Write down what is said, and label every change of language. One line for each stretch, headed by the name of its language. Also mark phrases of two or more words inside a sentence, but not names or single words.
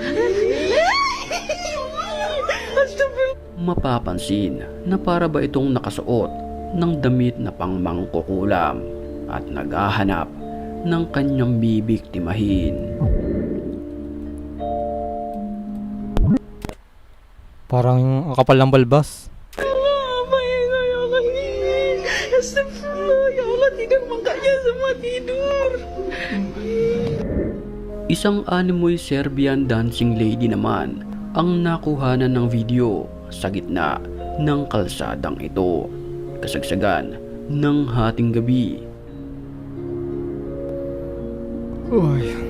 Filipino: Mapapansin na para ba itong nakasuot ng damit na pangmangkukulam at naghahanap ng kanyang bibiktimahin. Parang ang kapal ng balbas.
Arabic: Astagfirullah, ya Allah,
Indonesian: tidak makanya semua tidur.
Filipino: Isang animoy
English: Serbian dancing lady
Filipino: naman ang nakuhanan ng video sa gitna ng kalsadang ito, kasagsagan ng hating gabi. Uy.